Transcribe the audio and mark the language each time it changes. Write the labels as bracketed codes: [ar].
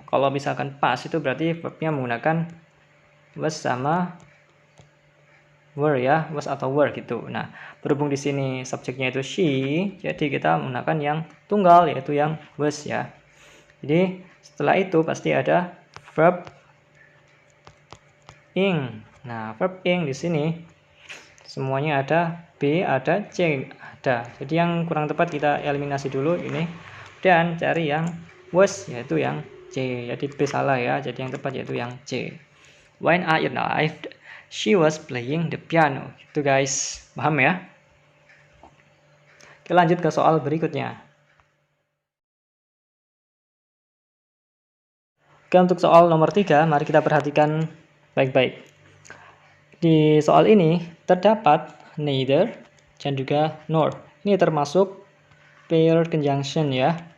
[id] Kalau misalkan past itu berarti verbnya menggunakan was sama were ya, was atau were gitu. Nah, berhubung di sini subjeknya itu she, jadi kita menggunakan yang tunggal yaitu yang was ya. Jadi setelah itu pasti ada verb ing. Nah, verb ing di sini semuanya ada B, ada C, ada. Jadi yang kurang tepat kita eliminasi dulu ini dan cari yang was yaitu yang C. Jadi B salah ya. Jadi yang tepat yaitu yang C. [en] When I arrived, she was playing the piano. [id] Gitu guys. Paham ya? Oke, lanjut ke soal berikutnya. Oke, untuk soal nomor 3, mari kita perhatikan baik-baik. Di soal ini terdapat neither dan juga nor. Ini termasuk pair conjunction ya.